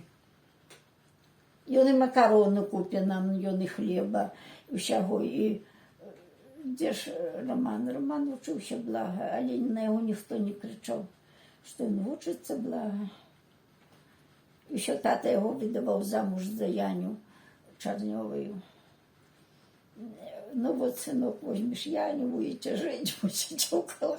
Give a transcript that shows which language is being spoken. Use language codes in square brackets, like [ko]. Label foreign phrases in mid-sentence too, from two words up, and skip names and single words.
[be] Ён і макароны купя нам, ён і хлеба, і ўсяго. І дзе ж Роман? Роман вучыўся блага, але на яго ніхто не крычаў, што ён вучыцца блага. Еще тата яго выдаваў замуж за Яню Чарнёвую. [ru] Ну вот, сынок, возьмешь Яню, будете жить, будете около